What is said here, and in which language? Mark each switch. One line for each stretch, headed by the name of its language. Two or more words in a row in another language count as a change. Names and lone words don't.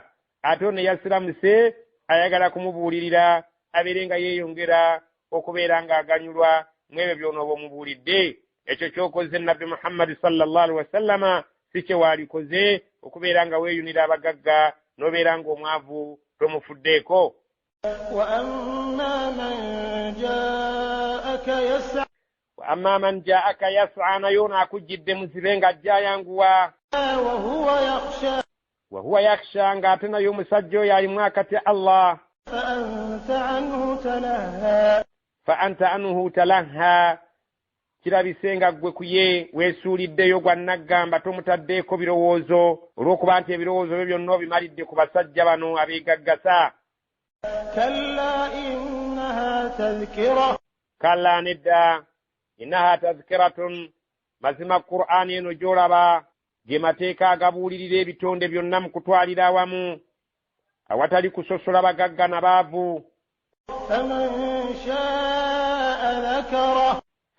Ganda: Ate ono yasiramuse ayagala kumubuulirira abeere nga yeeyongera okubeera ng'aganyulwa mu ebyo by'onooba omubuulidde. Ekyo ky'okoze nabbi Muhammad
Arabic: صلى الله عليه وسلم
Ganda: si kye waalikoze okubeera nga weeyunira abagagga n'obeera ng'omwavu tomufuddeeko.
Arabic: وأما من جاءك يسعى
Ganda: nayo n'akujjidde muzibe ng'ajja ayanguwa.
Arabic: وهو يخشى
Ganda: ng'ate nayo omusajja oyo alimu akatya Allah.
Arabic: فأنت عنه تلهى
Ganda: kirabise nga ggwe kuye weesuuliddeyo gwa naggamba tomutaddeeko birowoozo olw'okuba nti ebirowoozo byo byonna obimalidde ku basajja bano abeegaggasa. Kalla nedda
Arabic: إنها تذكرة
Ganda: mazima Qur'aani eno gy'olaba ge mateeka agabuulirira ebitonde byonna mu kutwalira awamu awatali kusosola bagagga na baavu.